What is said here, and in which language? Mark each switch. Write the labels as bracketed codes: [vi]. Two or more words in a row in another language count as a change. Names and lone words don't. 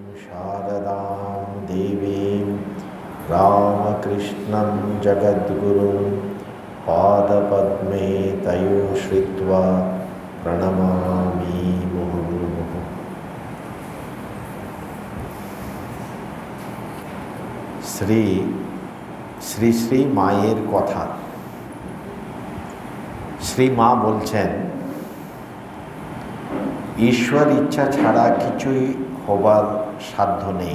[sa] शारदां देवीं रामकृष्णं जगद्गुरुं पादपद्मे तयोश्रित्वा प्रणमामि मुहुर्मुहुः। [bn] শ্রী শ্রী শ্রী মায়ের কথা। শ্রী মা বলছেন, ঈশ্বর ইচ্ছা ছাড়া কিছুই হবার সাধ্য নেই।